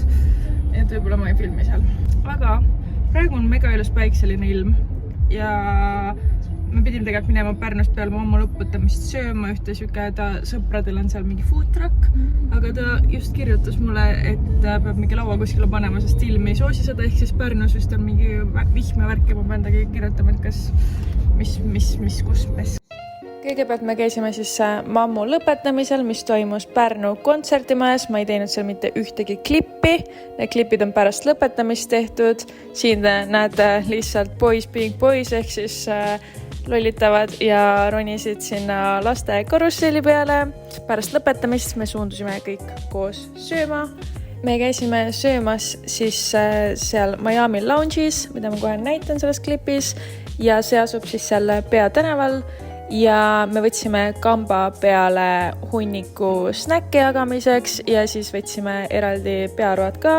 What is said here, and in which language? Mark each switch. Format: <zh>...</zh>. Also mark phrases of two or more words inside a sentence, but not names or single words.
<et>Et võib-olla ma ei filmi seal. Aga praegu on mega ilus päikseline ilm ja me pidime tegelikult minema Pärnust peale mammu lõputamist sööma ühte süke, ta sõpradel on seal mingi</et> <en>food truck,</en> <et>aga ta just kirjutas mulle, et peab mingi laua kuskile panema, sest ilm ei soosi seda, ehk siis Pärnus vist on mingi vihmevärk ja ma pean tagi kirjutama, et kas, kus. Kõigepealt me käisime siis mammu lõpetamisel, mis toimus Pärnu kontserdimajas. Ma ei teinud seal mitte ühtegi klippi. Need klipid on pärast lõpetamist tehtud. Siin te näete lihtsalt</et> <en>boys being boys</en> <et>ehk siis lollitavad ja ronisid sinna laste karusselli peale. Pärast lõpetamist me suundusime kõik koos sööma. Me käisime söömas siis seal Miami Lounge'is, mida ma kohe näitan selles klipis. Ja see asub siis seal peatänaval. Ja me võtsime kamba peale hunniku snäkke jagamiseks ja siis võtsime eraldi pearoad ka.</et>